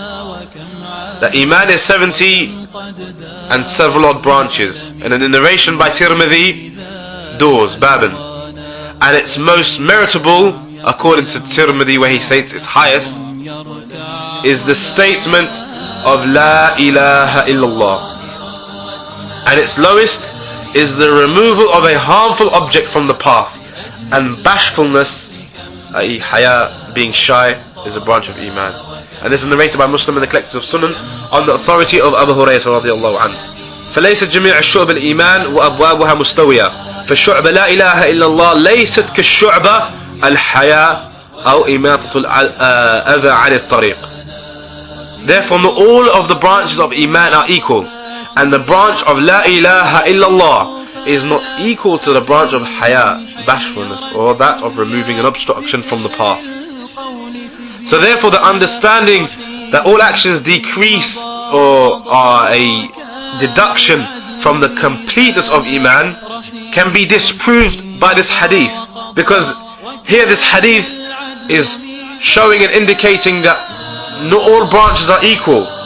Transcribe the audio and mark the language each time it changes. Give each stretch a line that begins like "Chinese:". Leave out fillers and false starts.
English: The Iman is 70 and several odd branches, and in the narration by Tirmidhi, doors, baban, and its most meritable, according to Tirmidhi, where he states its highest, is the statement of La ilaha illallah, and its lowest is the removal of a harmful object from the path, and bashfulness, i.e. haya, being shy, is a branch of Iman. And this is narrated by Muslim in the collectors of Sunan on the authority of Abu Hurairah رضي الله عنه.
Arabic: فليس جميع الشعب الإيمان وأبوابها مستوية، فالشعب لا إله إلا الله ليست كالشعبة الحياة أو إماطة الأذى عن الطريق.
English: Therefore not all of the branches of Iman are equal, and the branch of La ilaha illallah is not equal to the branch of haya, bashfulness, or that of removing an obstruction from the path. So therefore the understanding that all actions decrease or are a deduction from the completeness of Iman can be disproved by this hadith, because here this hadith is showing and indicating that not all branches are equal.